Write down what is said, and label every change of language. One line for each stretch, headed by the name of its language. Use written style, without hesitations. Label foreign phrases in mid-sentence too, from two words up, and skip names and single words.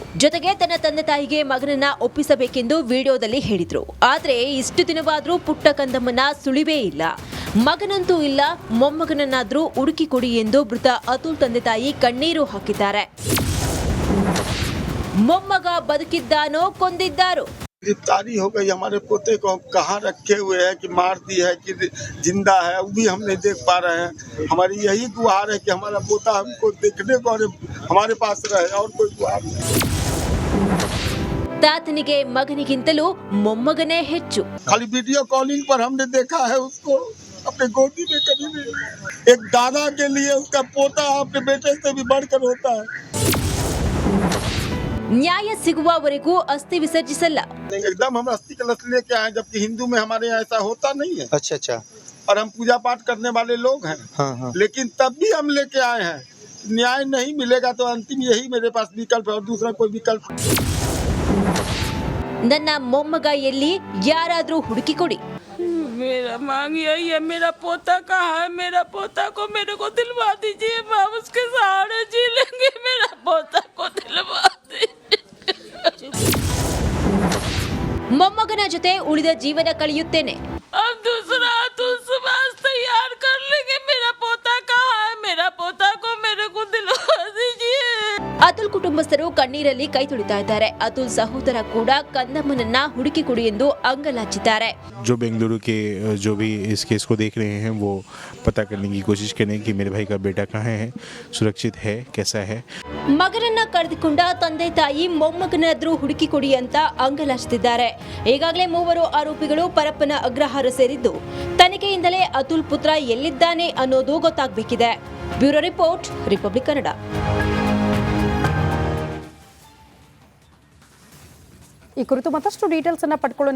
Kannada: ಜೊತೆಗೆ ತನ್ನ ತಂದೆ ತಾಯಿಗೆ ಮಗನನ್ನ ಒಪ್ಪಿಸಬೇಕೆಂದು ವಿಡಿಯೋದಲ್ಲಿ ಹೇಳಿದ್ರು. ಆದ್ರೆ ಇಷ್ಟು ದಿನವಾದ್ರೂ ಪುಟ್ಟ ಕಂದಮ್ಮನ ಸುಳಿವೇ ಇಲ್ಲ. ಮಗನಂತೂ ಇಲ್ಲ, ಮೊಮ್ಮಗನನ್ನಾದ್ರೂ ಹುಡುಕಿ ಕೊಡಿ ಎಂದು ಮೃತ ಅತುಲ್ ತಂದೆ ತಾಯಿ ಕಣ್ಣೀರು ಹಾಕಿದ್ದಾರೆ. ಮೊಮ್ಮಗ ಬದುಕಿದ್ದಾನೋ ಕೊಂದಿದ್ದಾರೋ?
Hindi: गिरफ्तारी हो गई। हमारे पोते को कहाँ रखे हुए हैं, कि मार दी है कि जिंदा है, वो भी हम नहीं देख पा रहे हैं। हमारी यही गुहार है कि हमारा पोता हमको देखने को और हमारे पास रहे, और कोई गुहार नहीं।
Kannada: ತಾತನಿಗೆ ಮಗನಿಗಿಂತಲೂ ಮೊಮ್ಮಗನೇ ಹೆಚ್ಚು.
Hindi: खाली वीडियो कॉलिंग पर हमने देखा है उसको, अपने गोदी में कभी नहीं। एक दादा के लिए उसका पोता अपने बेटे से भी बढ़कर होता है।
Kannada: ನ್ಯಾಯ ಸಿಗುವವರೆಗೂ ಅಸ್ಥಿ ವಿಸರ್ಜಿಸಲ್ಲ.
Hindi: एकदम हम अस्थि कलश लेके आए, जबकि हिंदू में हमारे यहाँ ऐसा होता नहीं है। अच्छा। और हम पूजा पाठ करने वाले लोग हैं। हाँ। लेकिन तब भी हम लेके आए हैं। न्याय नहीं मिलेगा तो अंतिम यही मेरे पास विकल्प है, और दूसरा कोई विकल्प।
Kannada: ನನ್ನ ಮೊಮ್ಮಗ ಎಲ್ಲಿ, ಯಾರಾದ್ರೂ ಹುಡುಕಿ ಕೊಡಿ.
Hindi: मेरा मांग यही है, मेरा पोता कहाँ है? मेरा पोता को मेरे को दिलवा दीजिए, मैं उसके सहारे जी लेंगे। मेरा पोता को दिलवा दीजिए।
Kannada: ಮೊಮ್ಮಗನ ಜೊತೆ ಉಳಿದ ಜೀವನ ಕಳೆಯುತ್ತೇನೆ.
Hindi: अब दूसरा अतुल सुभाष तैयार कर लेंगे। मेरा पोता कहाँ है? मेरा पोता को मेरे को दिलवा दीजिए।
Kannada: ಅತುಲ್ ಕುಟುಂಬಸ್ಥರು ಕಣ್ಣೀರಲ್ಲಿ ಕೈ ತೊಳಿತಾ ಇದ್ದಾರೆ. ಅತುಲ್ ಸಹೋದರ ಕೂಡ ಕಂದಮ್ಮನನ್ನ ಹುಡುಕಿ ಕೊಡಿ ಎಂದು ಅಂಗಲಾಚಿದ್ದಾರೆ.
Hindi: जो बेंगलुरु के जो भी इस केस को देख रहे हैं वो पता करने की कोशिश करें कि मेरे भाई का बेटा कहाँ है, सुरक्षित है, कैसा है.
Kannada: ಮಗನನ್ನ ಕಳೆದುಕೊಂಡ ತಂದೆ ತಾಯಿ ಮೊಮ್ಮಗನಾದ್ರೂ ಹುಡುಕಿ ಕೊಡಿ ಅಂತ ಅಂಗಲಾಚಿದ್ದಾರೆ. ಈಗಾಗಲೇ 3 ಆರೋಪಿಗಳು ಪರಪ್ಪನ ಅಗ್ರಹಾರ ಸೇರಿದ್ದು, ತನಿಖೆಯಿಂದಲೇ ಅತುಲ್ ಪುತ್ರ ಎಲ್ಲಿದ್ದಾನೆ ಅನ್ನೋದು ಗೊತ್ತಾಗಬೇಕಿದೆ.
English: bureau report,
Kannada: ರಿಪಬ್ಲಿಕ್ ಕನ್ನಡ. ಈ ಕುರಿತು ಮತ್ತಷ್ಟು ಡೀಟೇಲ್ಸ್ ಅನ್ನ ಪಡ್ಕೊಳ್ಳೋಣ.